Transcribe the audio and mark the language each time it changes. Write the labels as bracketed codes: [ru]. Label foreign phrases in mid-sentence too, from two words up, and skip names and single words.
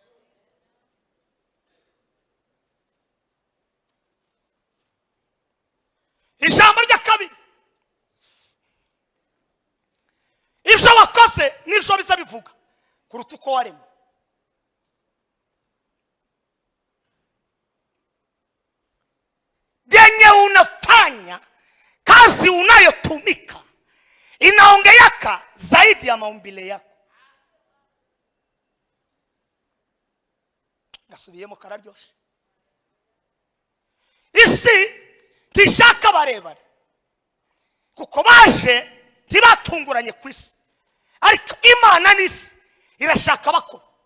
[rw] Ijambo rya kabiri, ibyo wakoze n'ibyo biza bivuga kuruta uko waremwe. [sw] Denye unafanya kazi unayotumika inaongeaka zaidi ya maumbile yako. [rw] Gasubiyemo kararyoshe. Isi ntishaka barebare kuko baje ntibatunguranye ku isi, ariko Imana n'isi irashaka bakora.